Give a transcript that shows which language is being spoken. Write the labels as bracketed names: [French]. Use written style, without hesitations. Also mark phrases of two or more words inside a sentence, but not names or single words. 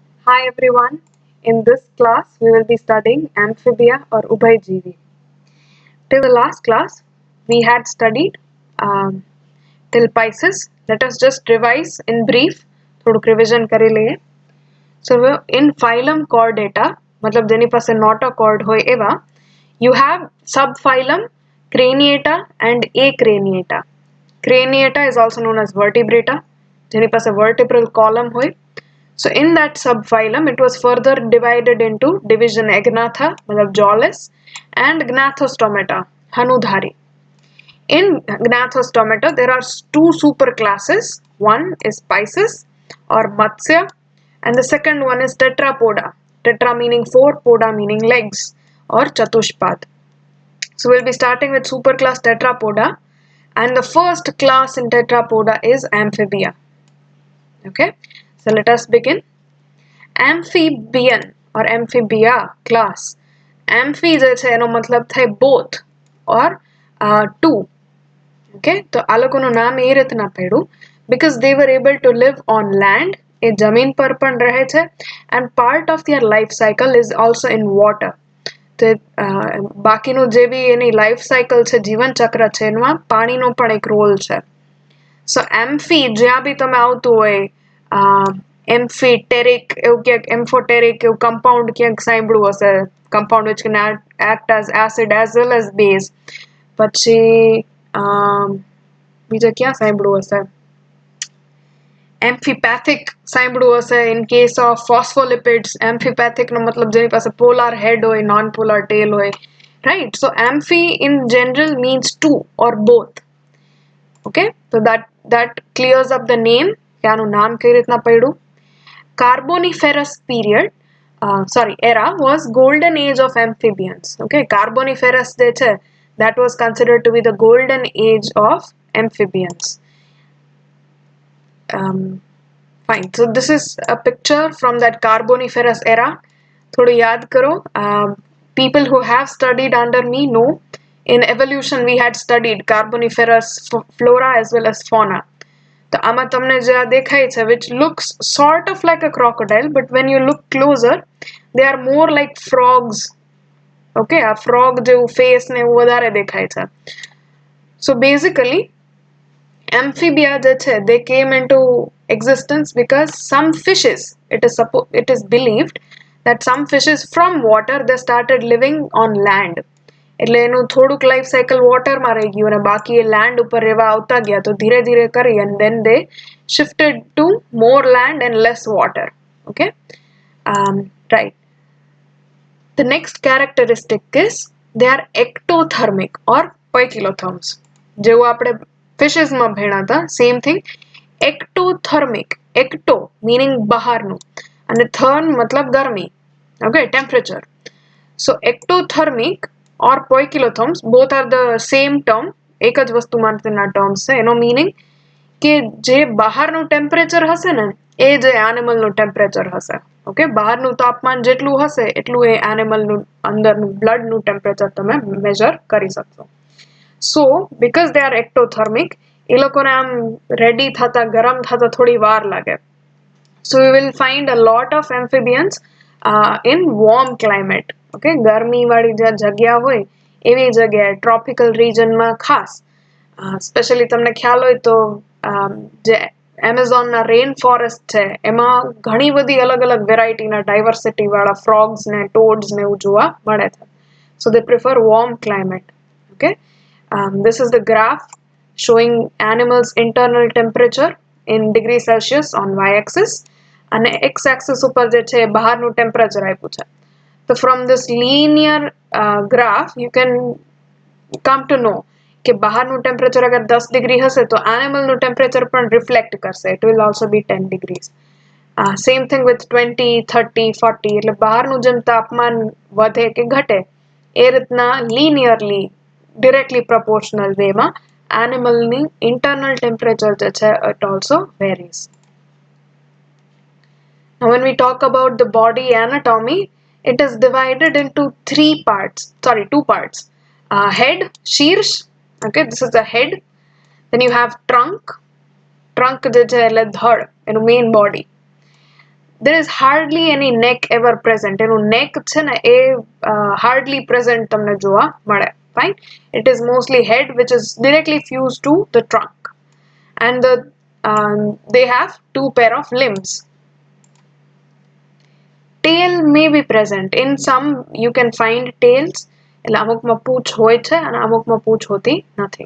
[English] Hi everyone. In this class, we will be studying amphibia or Ubhayjeevi. Till the last class, we had studied till Pisces. Let us just revise in brief. [Gujarati] થોડુંક revision કરી લઈએ. [English] So in phylum Chordata, [Gujarati] मतलब જેની પાસે notochord હોય એવા, [English] you have subphylum Craniata and Acraniata. Craniata is also known as vertebrata, [Gujarati] જેની પાસે vertebral column હોય. [English] So in that subphylum, it was further divided into division Agnatha, मतलब jawless, and Gnathostomata, Hanudhari. In Gnathostomata, there are two superclasses. One is Pisces or Matsya, and the second one is Tetrapoda. Tetra meaning four, poda meaning legs, or Chatushpad. So we'll be starting with superclass Tetrapoda, and the first class in Tetrapoda is Amphibia. Okay, so let us begin. Amphibian or Amphibia class. [Gujarati] Amphi જે છે એનો મતલબ થાય [English] both or two. Okay, [Gujarati] તો આ લોકોનું નામ એ રીતના પડ્યું [English] because they were able to live on land, [Gujarati] એ જમીન પર પણ રહે છે, [English] and part of their life cycle is also in water. [Gujarati] તો બાકીનું જે બી એની [English] life cycle [Gujarati] છે, જીવન ચક્ર છે, એમાં પાણીનો પણ એક રોલ છે. સો એમ્ફી જ્યાં બી તમે આવતું હોય, એમ્ફીટેરિક એવું ક્યાંક, એમ્ફોટેરિક એવું કમ્પાઉન્ડ ક્યાંક સાંભળ્યું હશે, કમ્પાઉન્ડ [English] which can act as acid as well as base. [Gujarati] પછી બીજા ક્યાં સાંભળ્યું હશે, એમ્ફીપેથિક સાંભળ્યું હશે [English] in case of phospholipids. [Gujarati] એમ્ફીપેથિક નો મતલબ જેની પાસે [English] polar head [Gujarati] હોય, [English] non polar tail [Gujarati] હોય, [English] right? So amphi in general means two or both. Okay, so that clears up the name [Gujarati] કે આનું નામ કઈ રીતના પડ્યું. [English] Carboniferous period, era was golden age of amphibians. Okay, Carboniferous જે છે, that was considered to be the golden age of amphibians. Fine, so this is a picture from that Carboniferous era. [Gujarati] થોડું યાદ કરો. [English] People who have studied under me know in evolution we had studied Carboniferous flora as well as fauna. [Gujarati] તો આમાં તમને જે આ દેખાય છે, [English] which looks sort of like a crocodile, but when you look closer, they are more like frogs. [Gujarati] Okay, આ frog જેવું face ને એવું વધારે દેખાય છે. [English] So basically, amphibia [Gujarati] જે છે, [English] they came into existence because some fishes, it is believed that some fishes from water, they started living on land. [Gujarati] એટલે એનું થોડુંક [English] life cycle [Gujarati] વોટરમાં રહી ગયું અને બાકી એ લેન્ડ ઉપર રહેવા આવતા ગયા, તો ધીરે ધીરે કરી [English] and then they shifted to more land and less water. Okay, right. The next characteristic is they are ectothermic or poikilotherms. [Gujarati] જેવું આપણે ફિશિસમાં ભણ્યા હતા, [English] same thing. Ectothermic, ecto meaning [Gujarati] બહારનું અને [English] therm [Gujarati] મતલબ ગરમી. [English] Okay, temperature. So ectothermic or poikilotherms, both are the same term, [Gujarati] એક જ વસ્તુ માટેના terms છે. એનો meaning કે જે બહારનું ટેમ્પરેચર હશે ને, એ જે એનિમલનું ટેમ્પરેચર હશે. ઓકે, બહારનું તાપમાન જેટલું હશે એટલું એ એનિમલનું અંદરનું બ્લડનું ટેમ્પરેચર તમે મેજર કરી શકશો. [English] so because they are ectothermic, [Gujarati] એ લોકોને આમ રેડી થતા, ગરમ થતા થોડી વાર લાગે. [English] So we will find a lot of amphibians in warm climate. [Gujarati] Okay, ગરમી વાળી જે જગ્યા હોય એવી જગ્યાએ, ટ્રોપિકલ રિજનમાં ખાસ. સ્પેશિયલી તમને ખ્યાલ હોય તો જે એમેઝોનના [English] rain forest [Gujarati] છે, એમાં ઘણી બધી અલગ અલગ વેરાયટીના ડાયવર્સિટી વાળા ફ્રોગ્સ ને ટોડ્સ ને એવું જોવા મળે છે. [English] So they prefer warm climate. Okay, this is the graph showing animals' internal temperature in degree Celsius on y-axis, and x-axis [Gujarati] ઉપર જે છે બહારનું ટેમ્પરેચર આપ્યું છે. [English] So from this linear graph you can come to know [Gujarati] કે બહારનું ટેમ્પરેચર અગર 10 ડિગ્રી હશે તો એનિમલનું ટેમ્પરેચર પણ રિફ્લેક્ટ કરશે. [English] It will also be 10 degrees. Same thing with 20, 30, 40. [Gujarati] એટલે બહારનું જેમ તાપમાન વધે કે ઘટે, એ રીતના [English] linearly, directly proportional way [Gujarati] માં animalની [English] internal temperature [Gujarati] જે છે, [English] it also varies. Now when we talk about the body anatomy, it is divided into two parts. Head, shears. Okay, this is the head. Then you have trunk [Gujarati] જે છે એટલે ધડ, એનું [English] main body. there is hardly any neck ever present. [Gujarati] એનું neck છે ને એ [English] hardly present [Gujarati] તમને જોવા મળે. [English] Fine. It is mostly head which is directly fused to the trunk. And they have two pair of limbs. Tail may be present. In some you can find tails. [Gujarati] એટલે અમુકમાં પૂંછ હોય છે અને અમુકમાં પૂંછ હોતી નથી.